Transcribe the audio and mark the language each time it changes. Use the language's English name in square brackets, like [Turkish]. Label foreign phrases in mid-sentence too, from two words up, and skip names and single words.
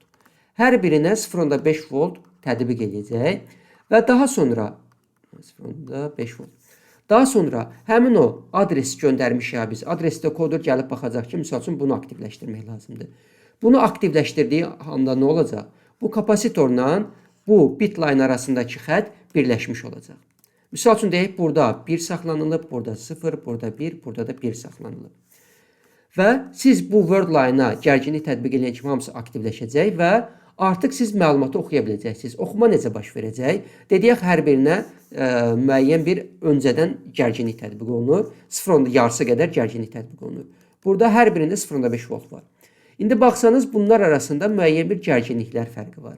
[Azerbaijani] Hər birinə 0.5 volt tətbiq edəcək və daha sonra 0.5 volt. Daha sonra həmin o adresi göndərmişik biz. Adresdə kodur gəlib baxacaq ki, misal üçün bunu aktivləşdirmək lazımdır. Bunu aktivləşdirdiyi anda nə olacaq? Bu kapasitorla bu [English] bit line [Azerbaijani] arasındakı xətt birləşmiş olacaq. Misal üçün deyək, burada 1 saxlanılıb, burada 0, burada 1, burada da 1 saxlanılıb. Və siz bu [English] word line- [Azerbaijani] a gərginlik tətbiq edən kimi hamısı aktivləşəcək və artıq siz məlumatı oxuya biləcəksiniz. Oxuma necə baş verəcək? Dediyək, hər birinə müəyyən bir öncədən gərginlik tətbiq olunur. 0.5 yarısı qədər gərginlik tətbiq olunur. Burada hər birində 0.5 volt var. İndi baxsanız bunlar arasında müəyyən bir gərginliklər fərqi var.